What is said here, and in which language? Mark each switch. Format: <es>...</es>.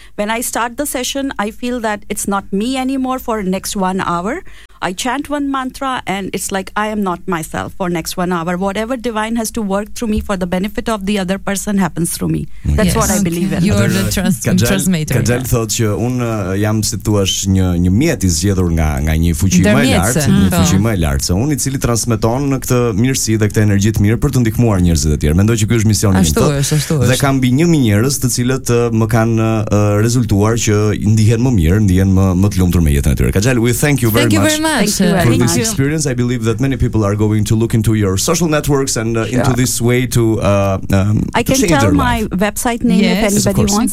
<en>When I start the session, I feel that it's not me anymore for the next 1 hour. I chant one mantra and it's like I am not myself for next 1 hour. Whatever divine has to work through me for the benefit of the other person happens through me. That's what I believe in. You are the transmitter.</en> <sq>Kajal thot që un jam si thua një mjet i zgjedhur nga një fuqi më e lartë, se un i cili transmeton këtë mirësi dhe këtë energji të mirë për të ndihmuar njerëzit e tjerë. Mendoj që ky është misioni im. Ashtu është. Dhe kam mbi 1000 njerëz të cilët më kanë rezultuar që ndihen më mirë, ndihen më të lumtur me jetën e tyre.</sq> <en>Kajal, we thank you very much. Thank you. For this experience, I believe that many people are going to look into your social networks and into this way to I can tell my website name if anybody wants.</en>